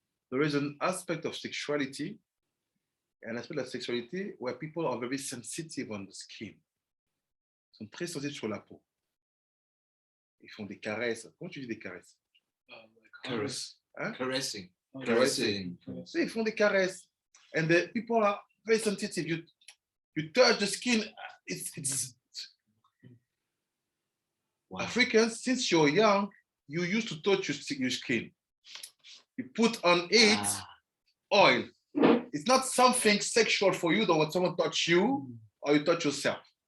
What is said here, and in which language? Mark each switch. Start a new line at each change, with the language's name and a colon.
English: There is an aspect of sexuality,
French: un aspect de la sexualité
English: where people are very sensitive on the skin.
French: Ils sont très sensibles sur la peau. Ils font des caresses. Comment tu dis des caresses?
English: Caress. Hein? Caressing. Caressing.
French: So, ils font des caresses.
English: And the people are very sensitive. You touch the skin. It's Wow. Africans, since you're young, you used to touch your skin. You put on it oil. It's not something sexual for you, though, when someone touch you or you touch yourself.